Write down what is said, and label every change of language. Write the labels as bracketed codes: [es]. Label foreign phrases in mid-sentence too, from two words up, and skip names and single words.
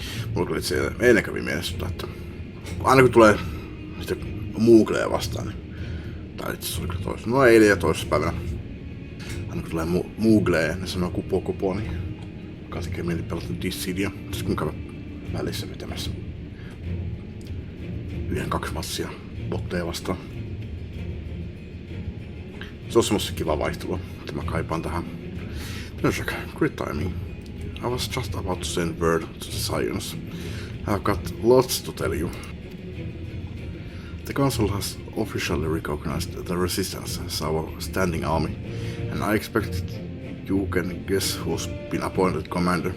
[fi] Mulla oli se eilen kävi mielessä, että aina kun tulee sitä Moogleja vastaan, niin, tai itse asiassa oliko toista, no eilen ja toisessa päivänä, aina kun tulee Moogleja, ne sanoo kupo, niin joka tekee mieli pelata Dissidia, tässä kun käydä välissä vetämässä 1-2 matsia botteja vastaan. Se on semmoista kivaa vaihtelua, että mä kaipaan tähän. [en] Nursak, great timing. I was just about to send word to the Scions. I've got lots to tell you. The Council has officially recognized the Resistance as our standing army, and I expect you can guess who's been appointed commander.